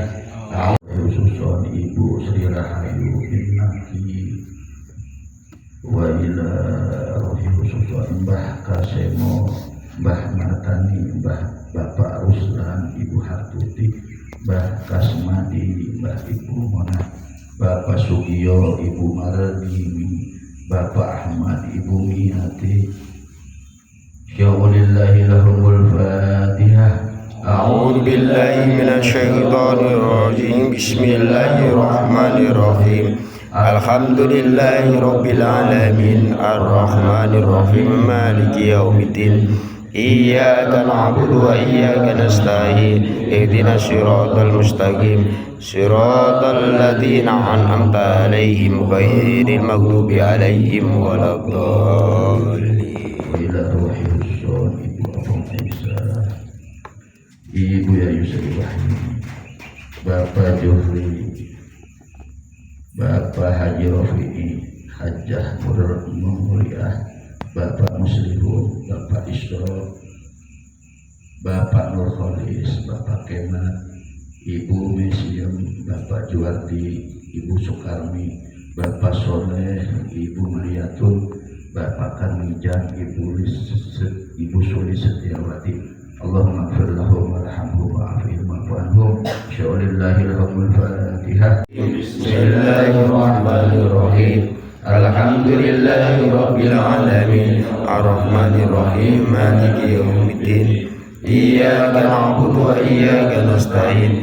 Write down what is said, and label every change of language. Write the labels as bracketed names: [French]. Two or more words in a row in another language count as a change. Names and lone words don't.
[Javanese] Khususon Ibu Sri Rahayu Innaki [Arabic] وإلى روح خصوصا [Javanese] Mbah Kasemo, Mbah Martani, Mbah Bapak Ruslan, Ibu Hatuti, Mbah Kasmadi, Mbah Ibu Mona, Bapak Sugiyo, Ibu Maradini, Bapak Ahmad, Ibu Miati. [Arabic] شيء لله لهم الفاتحة. أعوذ بالله من الشيطان الرجيم. بسم الله الرحمن الرحيم الحمد لله رب العالمين الرحمن الرحيم مالك يوم الدين. إياك نعبد وإياك نستعين. اهدنا الصراط المستقيم صراط الذين أنعمت عليهم غير المغضوب عليهم ولا الضالين. [Javanese] Ibu ya Yusri Wahyu, Bapak Johri, Bapak Haji Rofi'i, Hajjah Mulyah, Bapak Muslimun, Bapak Isro, Bapak Nur Kholis, Bapak Kemat, Ibu Mesiem, Bapak Juwardi, Ibu Sukarmi, Bapak Soleh, Ibu Mariatul, Bapak Kanijang, Ibu Suli Setiawati. [Arabic] اللهم اغفر لهم وارحمهم وعافهم واعف عنهم. شيء لله لهم الفاتحة. بسم الله الرحمن الرحيم الحمد لله رب العالمين الرحمن الرحيم مالك يوم الدين. إياك نعبد وإياك نستعين.